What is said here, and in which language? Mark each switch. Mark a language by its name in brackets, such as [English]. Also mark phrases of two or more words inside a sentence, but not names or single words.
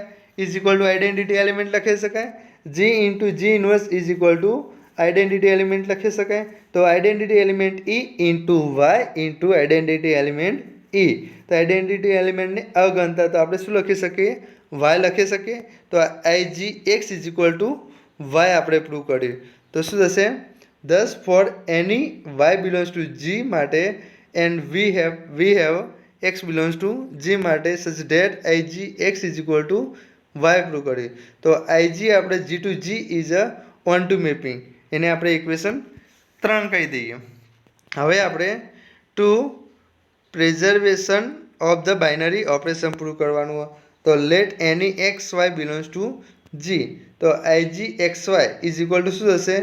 [English] is equal to identity element [Gujarati] લખી શકાય. [English] g into g inverse is equal to identity element [Gujarati] લખી શકાય. [English] તો identity element e into y into identity element e. [Gujarati] તો [English] identity elementને [Gujarati] અગણતા તો આપણે શું લખી શકીએ? વાય લખી શકીએ. [English] તો ig x is equal to y [Gujarati] આપણે પ્રૂવ કર્યું. તો શું થશે? [English] thus for any y belongs to g માટે and we have x belongs to g માટે such that ig x is equal to y પ્રૂવ કર્યું. તો ig આપણે g to g is a on to mapping, [Gujarati] એને આપણે ઇક્વેશન 3 કહી દઈએ. હવે આપણે [English] to preservation of the binary operation [Gujarati] પ્રૂવ કરવાનું. [English] તો let any x y belongs to g, તો ig x y is equal to [Gujarati] શું થશે?